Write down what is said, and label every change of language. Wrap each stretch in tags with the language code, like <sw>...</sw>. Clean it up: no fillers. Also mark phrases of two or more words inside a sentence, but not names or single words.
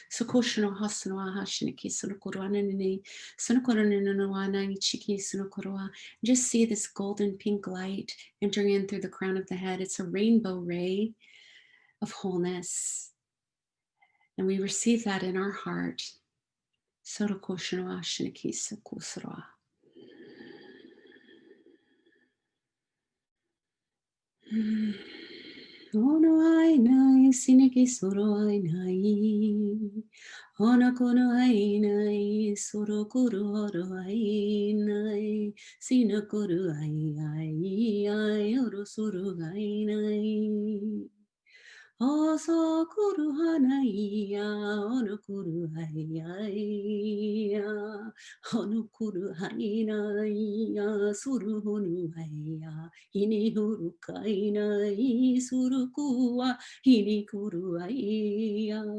<en>Just see this golden pink light entering in through the crown of the head. It's a rainbow ray of wholeness. And we receive that in our heart. Ono ai nai sineki soro ai nai. Ona kono ai nai soro kuru oro ai nai. Sinakuru ai oro soro ai nai. Oso kuru hanai ono kuru ai ono kuru hanai suru honu ai ini huru kainai suru kuwa ini kuru ai</en>